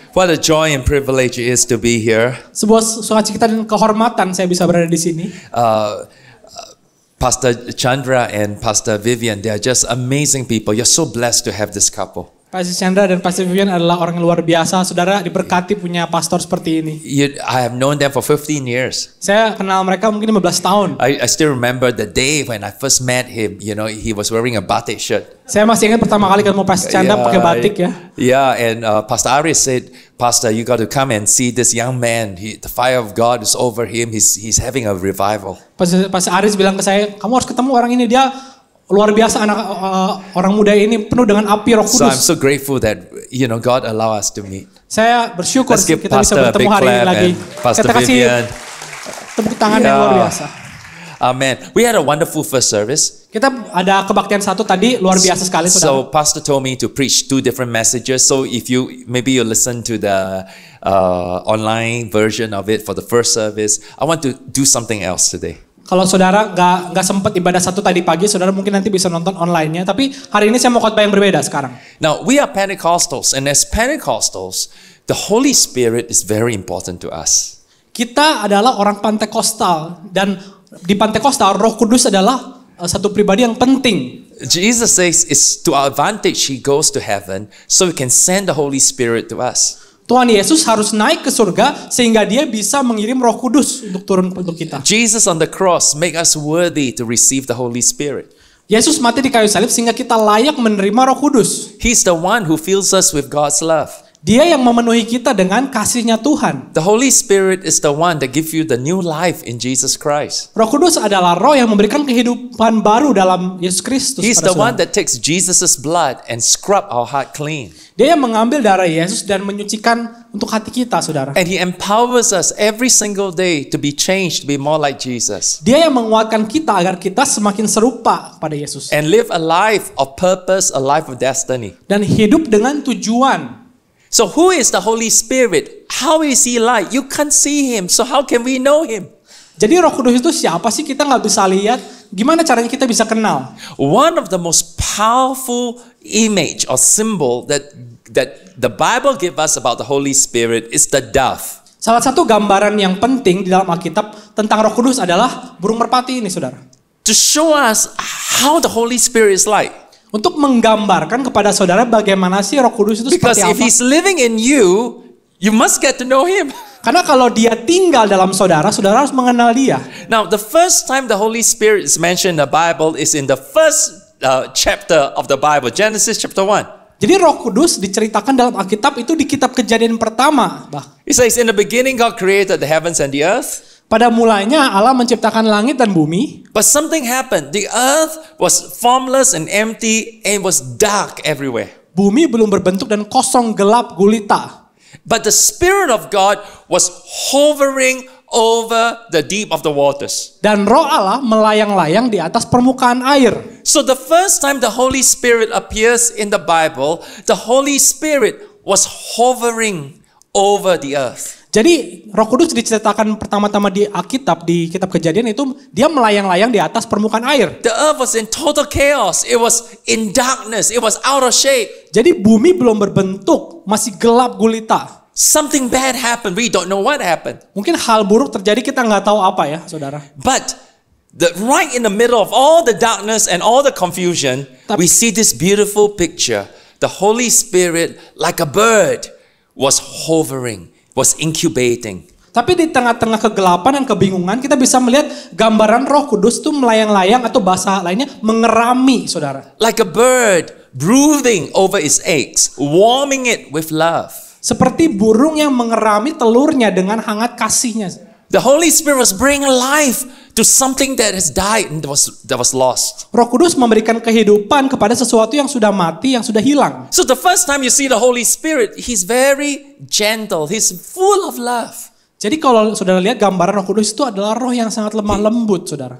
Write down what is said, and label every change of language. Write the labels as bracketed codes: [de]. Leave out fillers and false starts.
[en] What a joy and privilege it is to be here. [id] Sebuah sukacita dan kehormatan saya bisa berada di sini. [en] Pastor Chandra and Pastor Vivian, they are just amazing people. You're so blessed to have this couple. [id] Pastor Chandra dan Pastor Vivian adalah orang yang luar biasa. Saudara diberkati punya pastor seperti ini. [en] I have known them for 15 years. [id] Saya kenal mereka mungkin 15 tahun. [en] I still remember the day when I first met him. You know, he was wearing a batik shirt. [id] Saya masih ingat pertama kali ketemu Pastor Chandra pakai batik ya. [en] Yeah, and Pastor Aris said, Pastor, you got to come and see this young man. The fire of God is over him. He's having a revival. [id] Pastor Aris bilang ke saya, kamu harus ketemu orang ini, dia luar biasa, orang muda ini penuh dengan api Roh [en] So I'm [id] Kudus. [en] so grateful that God allow us to meet. [id] Saya bersyukur [en] Let's give [id] kita bisa [en] Pastor a [id] bertemu [en] big [id] hari ini [en] clap [id] lagi. [en] and Pastor [id] Kita kasih [en] Vivian. [id] tepuk tangan yang luar biasa. [en] Amen. We had a wonderful first service. [id] Kita ada kebaktian satu tadi luar biasa sekali [en] So [id] saudara. [en] Pastor told me to preach 2 different messages. So if you listen to the online version of it for the first service, I want to do something else today. [id] Kalau saudara nggak sempat ibadah satu tadi pagi, saudara mungkin nanti bisa nonton online-nya. Tapi hari ini saya mau khotbah yang berbeda sekarang. [en] Now we are Pentecostals, and as Pentecostals, the Holy Spirit is very important to us. [id] Kita adalah orang Pantekostal dan di Pantekostal Roh Kudus adalah satu pribadi yang penting. [en] Jesus says it's to our advantage He goes to heaven, so we can send the Holy Spirit to us. [id] Tuhan Yesus harus naik ke surga sehingga dia bisa mengirim Roh Kudus untuk turun untuk kita. [en] Jesus on the cross make us worthy to receive the Holy Spirit. [id] Yesus mati di kayu salib sehingga kita layak menerima Roh Kudus. [en] He's the one who fills us with God's love. [id] Dia yang memenuhi kita dengan kasih-Nya Tuhan. [en] The Holy Spirit is the one that gives you the new life in Jesus Christ. [id] Roh Kudus adalah roh yang memberikan kehidupan baru dalam Yesus Kristus. [en] He's [id] pada [en] the one [id] saudara. [en] that takes Jesus' blood and scrub our heart clean. [id] Dia yang mengambil darah Yesus dan menyucikan untuk hati kita, saudara. [en] And He empowers us every single day to be changed, to be more like Jesus. [id] Dia yang menguatkan kita agar kita semakin serupa pada Yesus. [en] And live a life of purpose, a life of destiny. [id] Dan hidup dengan tujuan. [en] So who is the Holy Spirit? How is He like? You can't see Him, so how can we know Him? [id] Jadi Roh Kudus itu siapa sih? Kita nggak bisa lihat. Gimana caranya kita bisa kenal? [en] One of the most powerful image or symbol that the Bible gives us about the Holy Spirit is the dove. [id] Salah satu gambaran yang penting di dalam Alkitab tentang Roh Kudus adalah burung merpati ini, saudara. [en] To show us how the Holy Spirit is like. [id] Untuk menggambarkan kepada saudara bagaimana sih Roh Kudus itu [en] Because [id] seperti [en] if [id] apa. [en] He's living in you, you must get to know Him. [id] Karena kalau dia tinggal dalam saudara, saudara harus mengenal dia. [en] Now, the first time the Holy Spirit is mentioned in the Bible is in the first chapter of the Bible, Genesis chapter 1. [id] Jadi Roh Kudus diceritakan dalam Alkitab itu di kitab Kejadian pertama. [en] It says, in the beginning God created the heavens and the earth. [id] Pada mulanya Allah menciptakan langit dan bumi. [en] But something happened. The earth was formless and empty and was dark everywhere. [id] Bumi belum berbentuk dan kosong, gelap, gulita. [en] But the Spirit of God was hovering over the deep of the waters. [id] Dan Roh Allah melayang-layang di atas permukaan air. [en] So the first time the Holy Spirit appears in the Bible, the Holy Spirit was hovering over the earth. [id] Jadi Roh Kudus diceritakan pertama-tama di Alkitab, di kitab Kejadian itu dia melayang-layang di atas permukaan air. [en] The earth was in total chaos. It was in darkness. It was out of shape. [id] Jadi bumi belum berbentuk, masih gelap gulita. [en] Something bad happened. We don't know what happened. [id] Mungkin hal buruk terjadi, kita nggak tahu apa ya, saudara. [en] But right in the middle of all the darkness and all the confusion, we see this beautiful picture. The Holy Spirit, like a bird, was hovering, was incubating. [id] Tapi di tengah-tengah kegelapan dan kebingungan, kita bisa melihat gambaran Roh Kudus itu melayang-layang, atau bahasa lainnya mengerami, saudara. [en] Like a bird brooding over its eggs, warming it with love. [id] Seperti burung yang mengerami telurnya dengan hangat kasihnya. [en] The Holy Spirit was bringing life to something that has died and that was lost. [id] Roh Kudus memberikan kehidupan kepada sesuatu yang sudah mati, yang sudah hilang. [en] So the first time you see the Holy Spirit, He's very gentle. He's full of love. [id] Jadi kalau saudara lihat gambaran Roh Kudus itu adalah roh yang sangat lemah lembut, saudara.